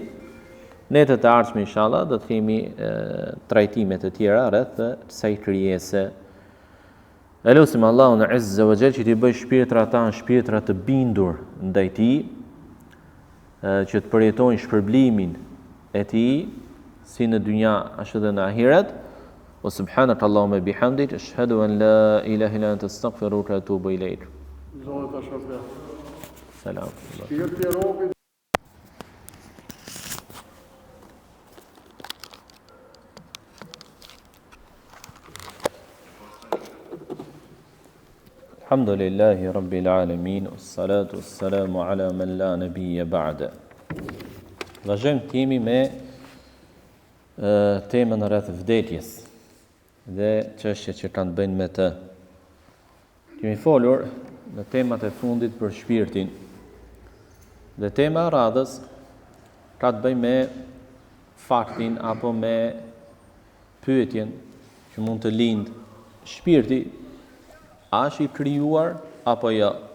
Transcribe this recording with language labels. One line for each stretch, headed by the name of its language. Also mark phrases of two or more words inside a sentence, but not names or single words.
Albanian: Ne të ardhshme inshallah do të kemi trajtime të tjera rreth kësaj krijese. Elusim Allahun
Arabic: عز وجل
Albanian: që t'i bëj shpirtrat tanë shpirtra të bindur ndaj tij, që të përjetojnë shpërblimin e tij si në dynja ashtu edhe në ahiret.
Arabic: وسبحانك اللهم بحمدك أشهد أن لا إله إلا أنت أستغفرك وأتوب إليك.
Albanian: Selam.
Arabic: الحمد لله رب العالمين، والصلاة والسلام على من لا نبي بعده.
Albanian: Vazhdojmë timi me temën rreth vdekjes dhe çështjet që kanë të bëjnë me të. Kemi folur në temat e fundit për shpirtin. Dhe tema e radhës ka të bëjë me faktin apo me pyetjen që mund të lind shpirti, a është i krijuar apo jo?